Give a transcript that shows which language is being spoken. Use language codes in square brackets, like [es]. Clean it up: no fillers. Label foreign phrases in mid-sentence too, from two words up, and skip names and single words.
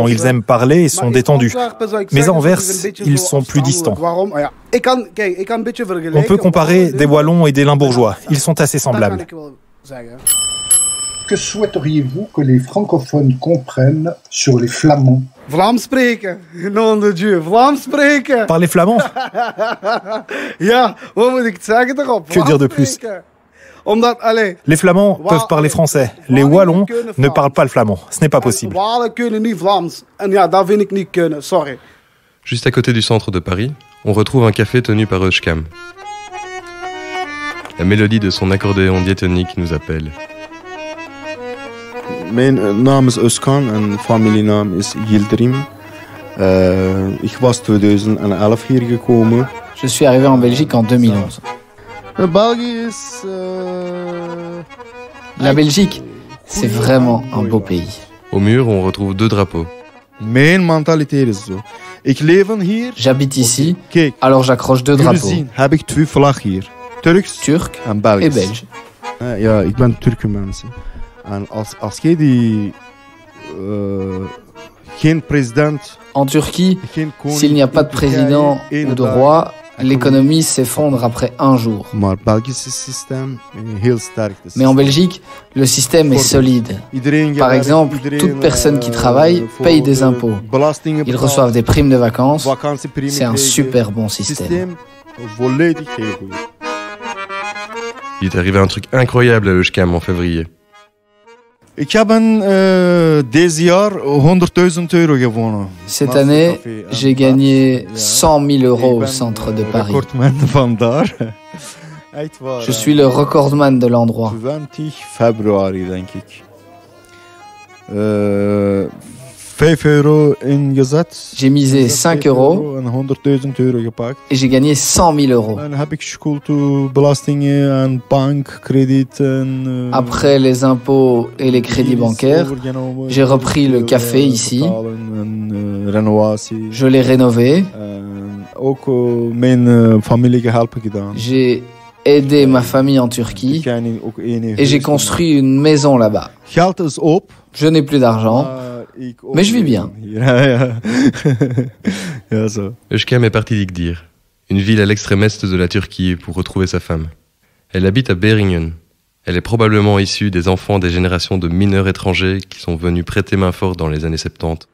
[fr] Ils aiment parler et sont détendus. Mais à Anvers, ils sont plus distants. On peut comparer des Wallons et des Limbourgeois. Ils sont assez semblables. Que souhaiteriez-vous que les francophones comprennent sur les Flamands ? [nl] Vlaams spreken, [fr] nom de Dieu, [nl] Vlaams spreken. [fr] Parler flamand? [nl] Ja, wat moet ik zeggen erop? [fr] Que dire de plus? Les Flamands peuvent parler français. Les Wallons ne parlent pas le flamand. Ce n'est pas possible. Juste à côté du centre de Paris, on retrouve un café tenu par Euskam. La mélodie de son accordéon diatonique nous appelle. [nl] Mijn naam is Özkan en familienaam is Yildirim. Ik was 2011 hier gekomen. [fr] Je suis arrivé en Belgique en 2011. La Belgique, c'est vraiment un beau pays. Au mur, on retrouve 2 drapeaux. [nl] Mijn mentaliteit is zo. Ik leef hier. [fr] J'habite ici, alors j'accroche 2 drapeaux. [nl] Heb ik 2 vlaggen hier. Turc en Belgisch. [fr] Et belge. [nl] Ja, ik ben Turkmens. En als jij die geen president. [fr] En Turquie, s'il n'y a pas de président ou de roi, l'économie s'effondre après un jour. Mais en Belgique, le système est solide. Par exemple, toute personne qui travaille paye des impôts. Ils reçoivent des primes de vacances. C'est un super bon système. Il est arrivé un truc incroyable à Euskam en février. Cette année, j'ai gagné 100 000 € au centre de Paris. Je suis le recordman de l'endroit. [nl] 20 februari, denk ik. 5 euro ingezet. [fr] J'ai misé 5 euros [nl] en 100.000 euro gepakt. [fr] Et j'ai gagné 100 000 euros. [nl] Dan heb ik schuld toe belastingen en bankkredieten. [fr] Après les impôts et les crédits bancaires, j'ai repris le café ici. Je l'ai rénové. [nl] Ook mijn familie geholpen gedaan. [fr] J'ai aidé ma famille en Turquie et j'ai construit une maison là-bas. [nl] Geld is op. [fr] Je n'ai plus d'argent, mais je vis bien. Özkem est parti d'Igdir, une ville à l'extrême est de la Turquie, pour retrouver sa femme. Elle habite à Beringen. Elle est probablement issue des enfants des générations de mineurs étrangers qui sont venus prêter main forte dans les années 70.